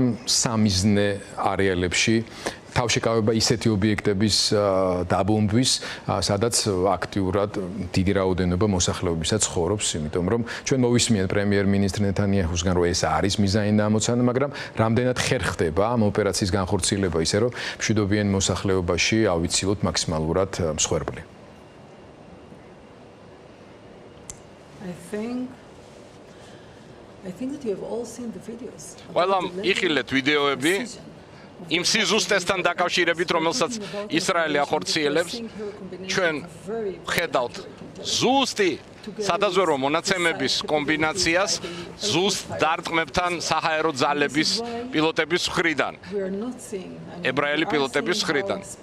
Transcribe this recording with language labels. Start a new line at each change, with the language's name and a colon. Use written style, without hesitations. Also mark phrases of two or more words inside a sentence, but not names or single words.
Georgian: სამიზნე არეალებში თავშეკავება ისეთი ობიექტების დაბომბვის, სადაც აქტიურად დიდი რაოდენობა მოსახლეობისაც ცხოვრობს, იმიტომ რომ ჩვენ მოვისმენთ პრემიერ-მინისტრ ნეთანიაჰუსგან, რომ ეს არის მიზანი და ამოცანა, მაგრამ რამდენად ხერ ხდება ამ ოპერაციის განხორციელება ისე, რომ მშვიდობიან მოსახლეობაში ავიცილოთ მაქსიმალურად მსხვერპლი.
English: I think that you have all seen the videos.
Georgian: ყველამ იხილეთ ვიდეოები იმ სიზუსტესთან დაკავშირებით, რომელსაც ისრაელი ახორციელებს. ჩვენ ხედავთ ზუსტი სადაზვერო მონაცემების კომბინაციას ზუსტ დარტყმებთან საჰაერო ძალების პილოტების მხრიდან, ებრაელი პილოტების მხრიდან.